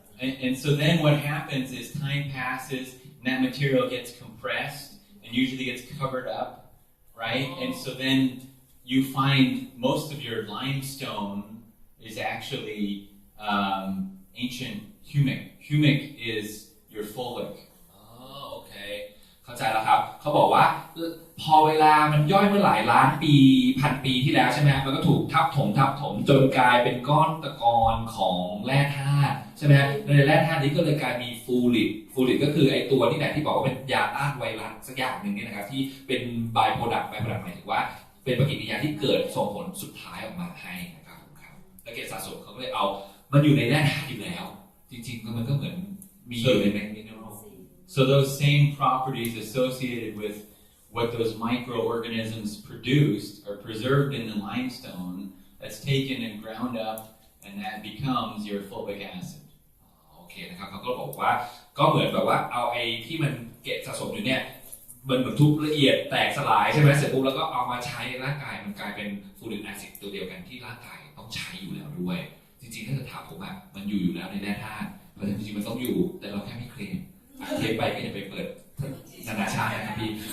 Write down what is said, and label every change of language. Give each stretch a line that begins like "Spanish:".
English: And so then what happens is time passes and that material gets compressed and usually gets covered up, right? And so then you find most of your limestone is actually ancient humic. Humic is your fulvic.
Thai: โอเคเข้าใจแล้วครับเขาบอกว่าพอเวลามันย่อยเมื่อหลายล้านปีพันปีที่แล้วใช่ไหมมันก็ถูกทับถมจนกลายเป็นก้อนตะกอนของแร่ธาตุใช่ไหมในแร่ธาตุนี้ก็เลยกลายมีฟูริดก็คือไอตัวนี่แหละที่บอกว่าเป็นยาต้านไวรัสสักอย่างหนึ่งเนี่ยนะครับที่เป็นบายโปรดักต์หมายถึงว่าเป็นปฏิกิริยาที่เกิดส่งผลสุดท้ายออกมาให้นะครับแล้วเกสสะสมเขาก็เลยเอามันอยู่ในแร่ธาตุอยู่แล้วจริงๆมันก็เหมือนมีอยู่ในแมกนีเซียม
English: So those same properties associated with what those microorganisms produced are preserved in the limestone that's taken and ground up and that becomes your fulvic acid.
Thai: โอเคนะครับเขาก็บอกว่าก็เหมือนแบบว่าเอาไอ้ที่มันเก็บสะสมอยู่เนี่ย มันเหมือนทุบละเอียดแตกสลายใช่ไหมเสร็จปุ๊บแล้วก็เอามาใช้ในร่างกายมันกลายเป็นฟูริกแอซิดตัวเดียวกันที่ร่างกายต้องใช้อยู่แล้วด้วยจริงๆถ้าจะถามผมอะมันอยู่แล้วในแร่ธาตุเพราะฉะนั้นจริงๆมันต้องอยู่แต่เราแค่ไม่เคลมเคลมไปก็อย่าไปเปิดนานาชาตินะครับพี่